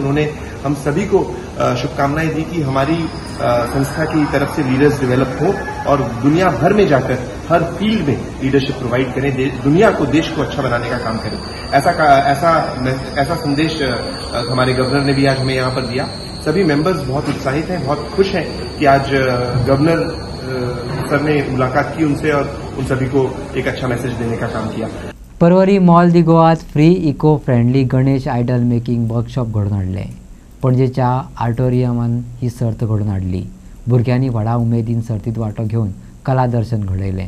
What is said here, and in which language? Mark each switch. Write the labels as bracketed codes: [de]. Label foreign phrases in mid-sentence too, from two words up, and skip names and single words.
[hi] उन्होंने हम सभी को शुभकामनाएं दी कि हमारी संस्था की तरफ से लीडर्स डेवलप हो और दुनिया भर में जाकर हर फील्ड में [en] leadership provide [hi] करें, दुनिया को, देश को अच्छा बनाने का काम करें। ऐसा संदेश हमारे गवर्नर ने भी आज हमें यहाँ पर दिया। सभी मेंबर्स बहुत उत्साहित हैं, बहुत खुश हैं कि आज गवर्नर सर ने मुलाकात की उनसे और उन सभी को एक अच्छा मैसेज देने का काम किया। [kok] परवरी मॉल दी गोवात [en] free eco friendly Ganesh idol making workshop [kok] घडोवन हाडले। पणजेच्या आर्टोरियमान ही सर्त घडोवन हाडली। भुरग्यांनी व्हडा उमेदीन सर्तीत वांटो घेवन कला दर्शन घडयलें।